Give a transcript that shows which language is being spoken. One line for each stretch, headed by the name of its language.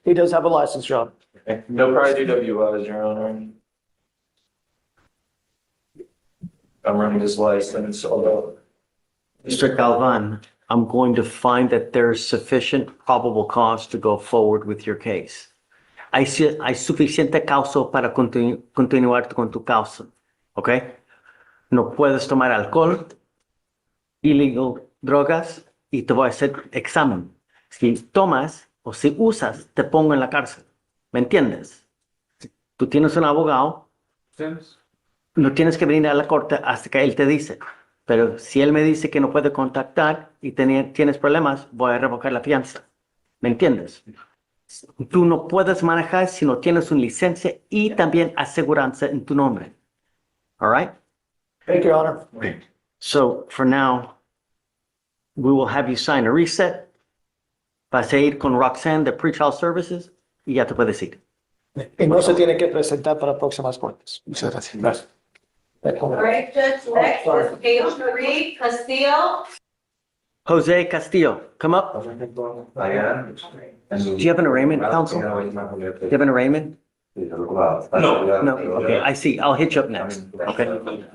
English: he does have a license, John. No prior DWIs, Your Honor. I'm running his license, although Mr. Galvan, I'm going to find that there's sufficient probable cause to go forward with your case.
Spanish: Hay suficiente causa para continuar con tu causa, ¿ok? No puedes tomar alcohol, illegal drogas, y te voy a hacer examen. Si tomas o si usas, te pongo en la cárcel. ¿Me entiendes? Tú tienes un abogado, no tienes que venir a la corte hasta que él te dice. Pero si él me dice que no puede contactar y tienes problemas, voy a revocar la fianza. ¿Me entiendes? Tú no puedes manejar si no tienes una licencia y también aseguranza en tu nombre.
English: All right? Thank you, Your Honor. So for now, we will have you sign a reset.
Spanish: Vas a ir con Roxanne de Pretrial Services y ya te puedes ir. Y no se tiene que presentar para próximas cortes. Muchas gracias. Gracias.
English: All right, Judge, next is page 3, Castillo. Jose Castillo, come up. Do you have an arraignment, counsel? Do you have an arraignment? No. No, okay, I see. I'll hit you up next, okay?